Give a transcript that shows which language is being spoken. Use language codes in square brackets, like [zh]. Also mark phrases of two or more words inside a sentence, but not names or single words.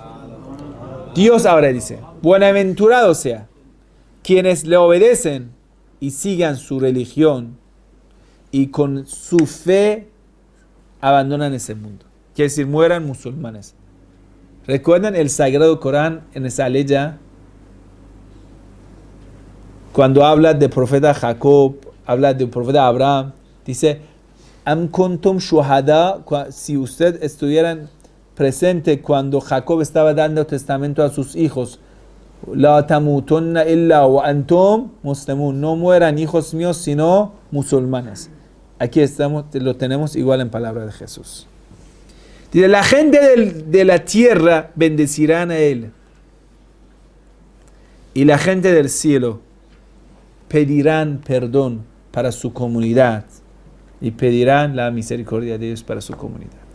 [es] Dios ahora dice: bienaventurado sea quienes le obedecen y sigan su religión y con su fe abandonan ese mundo. Quiere decir, mueran musulmanes. ¿Recuerdan el Sagrado Corán en esa ley cuando habla del profeta Jacob, habla del profeta Abraham? Dice: [ar] أم كنتم شهداء, [es] si ustedes estuvieran presente cuando Jacob estaba dando testamento a sus hijos, [ar] لا تموتن إلا وأنتم مسلمون, [es] no mueran hijos míos sino musulmanes. Aquí estamos, lo tenemos igual en palabra de Jesús. Dice: la gente de la tierra bendecirán a él, y la gente del cielo pedirán perdón para su comunidad y pedirán la misericordia de Dios para su comunidad.